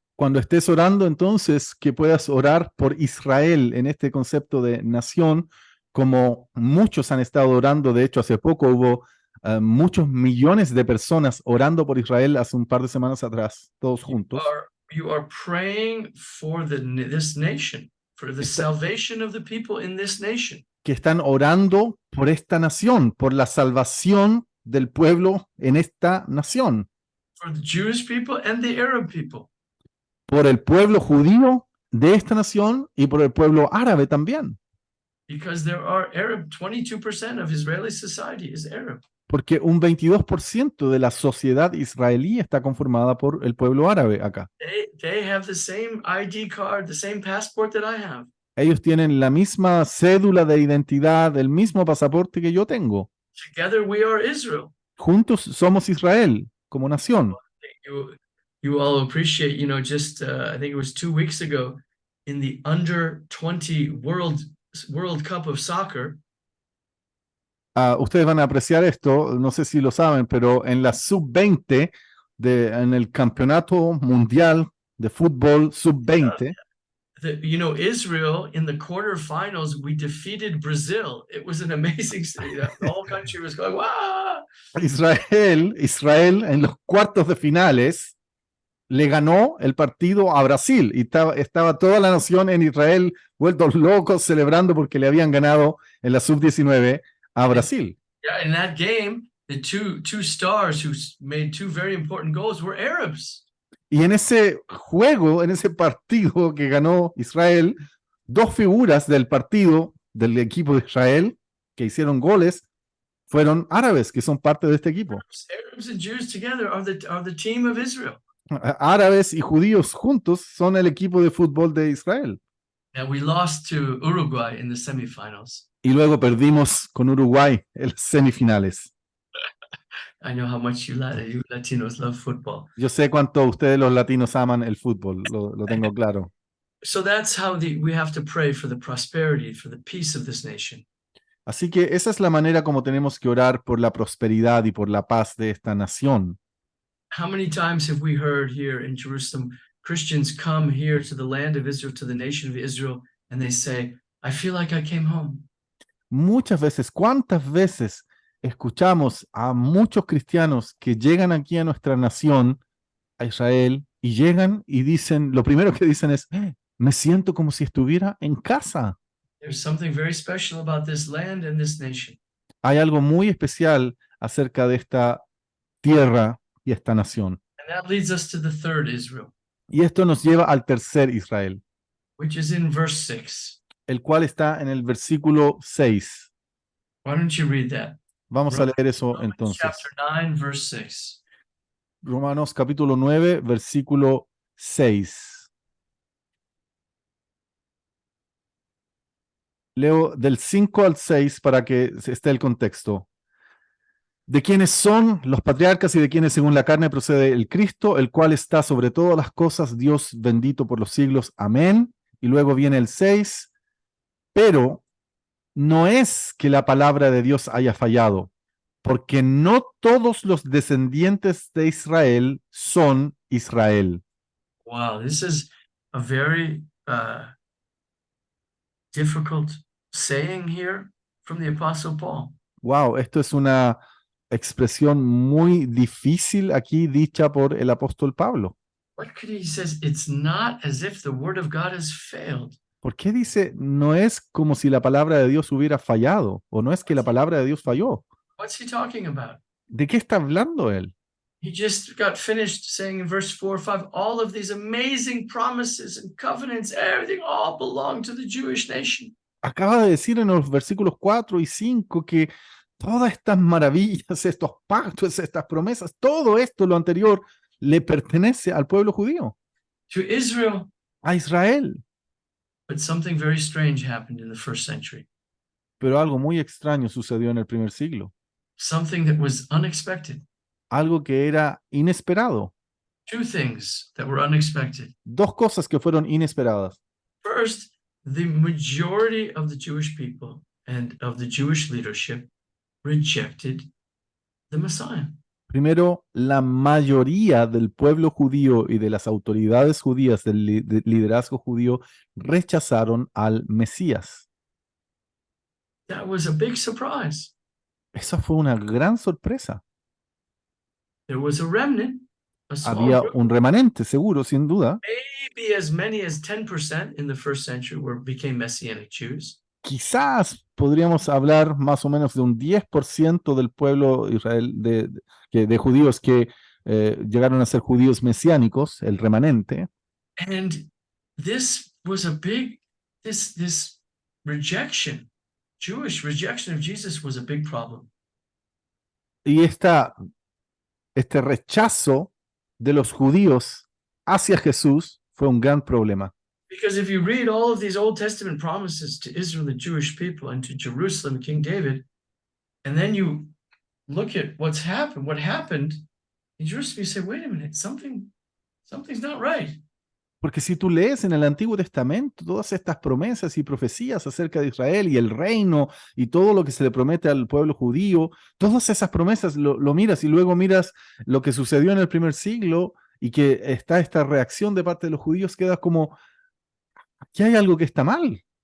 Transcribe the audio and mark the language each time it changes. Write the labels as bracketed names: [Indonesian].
[Spanish] Cuando estés orando, entonces, que puedas orar por Israel en este concepto de nación, como muchos han estado orando. De hecho, hace poco hubo muchos millones de personas orando por Israel hace un par de semanas atrás, todos juntos. [English] You are praying for this nation, for the salvation of the people in this nation. [Spanish] Que están orando por esta nación, por la salvación del pueblo en esta nación. [English] for the Jewish people and the Arab people. [Spanish] por el pueblo judío de esta nación y por el pueblo árabe también. [English] Because there are Arab, 22% of Israeli society is Arab. [Spanish] Porque un 22% de la sociedad israelí está conformada por el pueblo árabe acá. [English] They have the same ID card, the same passport that I have. [Spanish] Ellos tienen la misma cédula de identidad, el mismo pasaporte que yo tengo. [English] Together we are Israel. [Spanish] Juntos somos Israel como nación. [English] You all appreciate, just I think it was 2 weeks ago in the under 20 World Cup of Soccer. [Spanish] Ustedes van a apreciar esto, no sé si lo saben, pero en la sub-20, en el campeonato mundial de fútbol sub-20, [English] Israel in the quarterfinals, we defeated Brazil. It was an amazing, the whole country was going, wow. [Spanish] Israel en los cuartos de finales le ganó el partido a Brasil y estaba toda la nación en Israel vueltos locos celebrando porque le habían ganado en la sub-19 a Brasil. [English] Yeah, in that game, the two stars who made 2 very important goals were Arabs. [Spanish] Y en ese juego, en ese partido que ganó Israel, 2 figuras del partido del equipo de Israel que hicieron goles fueron árabes, que son parte de este equipo. [English] Arabs and Jews together are the team of Israel. [Spanish] Árabes y judíos juntos son el equipo de fútbol de Israel. [English] And we lost to Uruguay in the semifinals. [Spanish] Y luego perdimos con Uruguay en las semifinales. [English] I know how much you Latinos love football. [Spanish] Yo sé cuánto ustedes los latinos aman el fútbol, lo tengo claro. [English] So that's how we have to pray for the prosperity, for the peace of this nation. [Spanish] Así que esa es la manera como tenemos que orar por la prosperidad y por la paz de esta nación. [English] How many times have we heard here in Jerusalem, Christians come here to the land of Israel, to the nation of Israel, and they say, I feel like I came home. [Spanish] Muchas veces, ¿cuántas veces escuchamos a muchos cristianos que llegan aquí a nuestra nación, a Israel, y llegan y dicen, lo primero que dicen es, me siento como si estuviera en casa. [English] There's something very special about this land and this nation. [Spanish] Hay algo muy especial acerca de esta tierra y esta nación. [English] And that leads us to the third Israel, [Spanish] Y esto nos lleva al tercer Israel, [English] which is in verse 6. [Spanish] el cual está en el versículo 6. [English] Why don't you read that? [Spanish] Vamos a leer eso [English] Romans [Spanish] entonces. [English] chapter 9, verse 6. [Spanish] Romanos capítulo 9, versículo 6. Leo del 5 al 6 para que esté el contexto. De quienes son los patriarcas y de quienes según la carne procede el Cristo, el cual está sobre todas las cosas, Dios bendito por los siglos. Amén. Y luego viene el 6. Pero no es que la palabra de Dios haya fallado, porque no todos los descendientes de Israel son Israel. [English] Wow, this is a very difficult saying here from the Apostle Paul. [Spanish] Wow, esto es una expresión muy difícil aquí dicha por el apóstol Pablo. [English] What could he says? It's not as if the word of God has failed. [Spanish] ¿Por qué dice no es como si la palabra de Dios hubiera fallado o no es que la palabra de Dios falló? [English] What's he talking about? [Spanish] ¿De qué está hablando él? [English] He just got finished saying in verse 4 or 5, all of these amazing promises and covenants, everything all belong to the Jewish nation. [Spanish] Acaba de decir en los versículos 4 y 5 que todas estas maravillas, estos pactos, estas promesas, todo esto, lo anterior, le pertenece al pueblo judío, [English] To Israel. [Spanish] a Israel. [English] But something very strange happened in the first century. [Spanish] Pero algo muy extraño sucedió en el primer siglo. [English] Something that was unexpected. [Spanish] Algo que era inesperado. [English] 2 things that were unexpected. [Spanish] 2 cosas que fueron inesperadas. [English] First, the majority of the Jewish people and of the Jewish leadership rejected the Messiah. [Spanish] Primero, la mayoría del pueblo judío y de las autoridades judías del liderazgo judío rechazaron al Mesías. [English] That was a big surprise. [Spanish] Esa fue una gran sorpresa. [English] There was a remnant, a small [Spanish] Había [English] group, [Spanish] un remanente, seguro, sin duda. [English] maybe as many as 10% in the first century became Messianic Jews. [Spanish] Quizás podríamos hablar más o menos de un 10% del pueblo Israel de judíos que llegaron a ser judíos mesiánicos, el remanente. [English] And this was a big, this rejection, Jewish rejection of Jesus was a big problem. [Spanish] Y este rechazo de los judíos hacia Jesús fue un gran problema. [English] Because if you read all of these Old Testament promises to Israel, the Jewish people, and to Jerusalem, King David, and then you look at what happened in Jerusalem, you say, wait a minute, something's not right. [Spanish] Porque si tú lees en el Antiguo Testamento todas estas promesas y profecías acerca de Israel y el reino y todo lo que se le promete al pueblo judío, todas esas promesas lo miras y luego miras lo que sucedió en el primer siglo y que está esta reacción de parte de los judíos, quedas como, aquí hay algo que está mal.